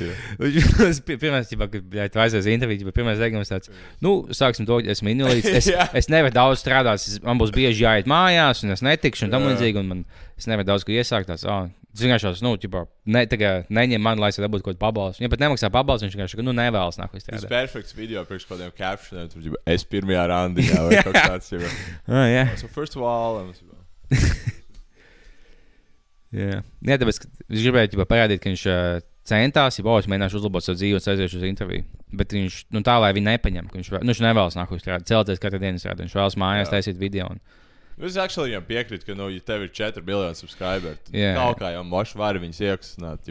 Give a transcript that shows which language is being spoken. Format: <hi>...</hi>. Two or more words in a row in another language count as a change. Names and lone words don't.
<lv>Pirmais, kad tu aizies interviju, pirmais teikums tāds, sāksim to, esmu invalīds, es nevaru daudz strādāt, man būs bieži jāiet mājās, un es netikšu, un tam līdzīgi, un es nevaru daudz ko iesākt tāds, tas vienkārši neņem mani, lai es dabūtu kaut kādu pabalstu. Viņam pat nemaksā pabalstu, viņš vienkārši, nevēlas nāk izstrādāt. Tas perfekts video priekš kādiem captioniem, tur es pirmajā randiņā vai kaut tāds.</lv> <en>So first of all,</en> <lv>Jā, tāpēc viņš gribēja parādīt, ka viņš centās, ja es mēģināšu uzlabot savu dzīvi un aiziešu uz interviju. Bet viņš tā, lai viņi nepaņem, ka viņš nevēlas nāk uz strādāt, celties katru dienu strādāt. Viņš vēlas mājās taisīt video. Es actually viņam piekrītu, ka, ja tev ir 4 miljoni subscriberi, kaut kā jau moši vari viņus iekustināt.</lv>